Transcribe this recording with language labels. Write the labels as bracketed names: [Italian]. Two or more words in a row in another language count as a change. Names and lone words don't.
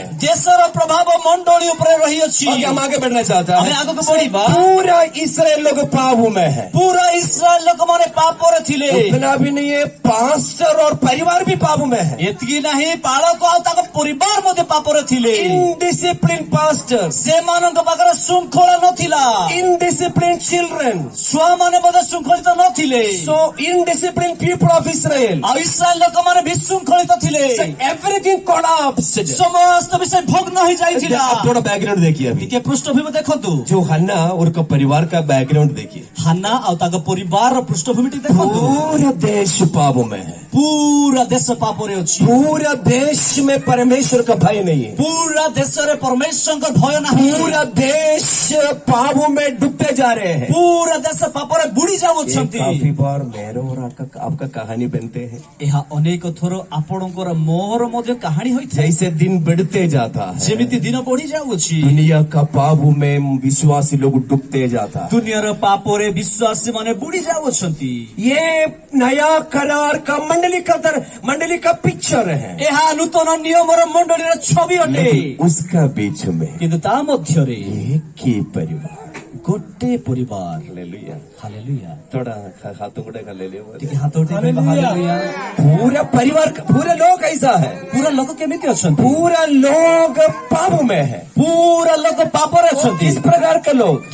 [Odia] ଦେଶର ପ୍ରଭାବ ମଣ୍ଡଳୀ ଉପରେ ରହିଅଛି [Hindi] और हम आगे बढ़ना चाहते [Odia] ଆମେ [Hindi] हैं। [Odia] ଆଗକୁ ବଢିବା [Hindi] पूरा इसराइल लोग पाप में है। [Odia] ପୁରା ଇସ୍ରାଏଲ ଲୋକମାନେ ପାପରେ ଥିଲେ [Hindi] इतना भी नहीं है, पास्टर और परिवार भी पाप में है। [Odia] ଏତିକି ନାହିଁ ପାଳକ ଆଉ ତାଙ୍କ ପରିବାର ମଧ୍ୟ ପାପରେ ଥିଲେ [English] indiscipline pastors, [Odia] ସେମାନଙ୍କ ପାଖରେ ଶୃଙ୍ଖଳା ନଥିଲା [English] indiscipline children, [Odia] ଛୁଆମାନେ ମଧ୍ୟ ଶୃଙ୍ଖଳିତ ନଥିଲେ [English] so indisciplined people of Israel. [Odia] ଆଉ ଇସ୍ରାଏଲ ଲୋକମାନେ ବିଶୃଙ୍ଖଳିତ ଥିଲେ [English] So everything collapsed. [Odia] ସମସ୍ତ ବିଷୟ ଭଗ୍ନ ହୋଇଯାଇଥିଲା [Hindi] आप थोड़ा बैकग्राउंड देखिए अभी। [Odia] ଟିକେ ପୃଷ୍ଠଭୂମି ଦେଖନ୍ତୁ [Hindi] जो हन्ना और उनका परिवार का बैकग्राउंड देखिए। [Odia] ହାନା ଆଉ ତାଙ୍କ ପରିବାରର ପୃଷ୍ଠଭୂମିଟି ଦେଖନ୍ତୁ [Hindi] पूरा देश पाप में है। [Odia] ପୁରା ଦେଶ ପାପରେ ଅଛି [Hindi] पूरा देश में परमेश्वर का भय नहीं है। [Odia] ପୁରା ଦେଶରେ ପରମେଶ୍ୱରଙ୍କ ଭୟ ନାହିଁ [Hindi] पूरा देश पाप में डूबते जा रहे हैं। [Odia] ପୁରା ଦେଶ ପାପରେ ବୁଡି [Hindi] ये [Odia] ଯାଉଅଛନ୍ତି [Hindi] काफी बार मेरे और आपका कहानी बनते हैं। [Odia] ଏହା ଅନେକ ଥର ଆପଣଙ୍କର ମୋର ମଧ୍ୟ କାହାଣୀ ହୋଇଥାଏ [Hindi] जैसे दिन बढ़ते जाता है, [Odia] ଯେମିତି ଦିନ ବଢି ଯାଉଅଛି [Hindi] दुनिया का पाप में विश्वासी लोग डूबते जाता है। [Odia] ଦୁନିଆର ପାପରେ ବିଶ୍ୱାସୀ ମାନେ ବୁଡି ଯାଉଅଛନ୍ତି [Hindi] ये नया करार का मंडली का पिक्चर है। [Odia] ଏହା ନୂତନ ନିୟମର ମଣ୍ଡଳୀର ଛବି ଅଟେ [Hindi] लेकिन उसका बीच में [Odia] କିନ୍ତୁ ତା ମଧ୍ୟରେ [Hindi] एक ही परिवार, [Odia] ଗୋଟେ ପରିବାର [Hindi] हालेलुया हालेलुया थोड़ा हाथों को ढका ले लियो [Odia] ଟିକେ ହାତ ଉଠେ ହାଲେଲୁୟା [Hindi] पूरा परिवार पूरे लोग ऐसा है [Odia] ପୁରା ଲୋକ କେମିତି ଅଛନ୍ତି [Hindi] पूरा लोग पाप में है [Odia] ପୁରା ଲୋକ ପାପରେ ଅଛନ୍ତି [Hindi] किस प्रकार के लोग